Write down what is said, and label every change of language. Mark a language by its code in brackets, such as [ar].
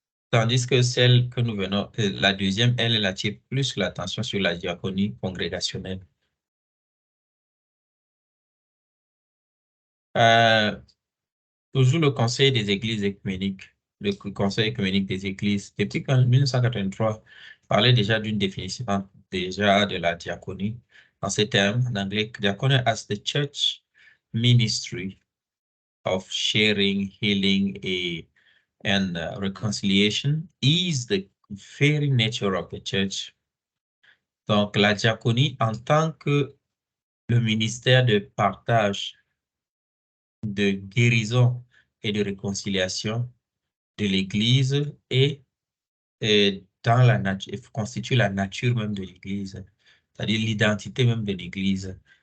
[fr] Tandis que celle que nous venons, la deuxième, elle attire plus l'attention sur la diaconie congrégationnelle. Euh, Toujours le Conseil des Églises œcuméniques, le Conseil œcuménique des Églises, depuis 1983, parlait déjà d'une définition déjà de la diaconie. En ces termes, en anglais, [en] diaconie as the church ministry of sharing, healing and reconciliation is the very nature of the church. [fr] Donc, la diaconie en tant que le ministère de partage, de guérison et de réconciliation de l'Église et dans la nature, constitue la nature même de l'Église, c'est-à-dire l'identité même de l'Église.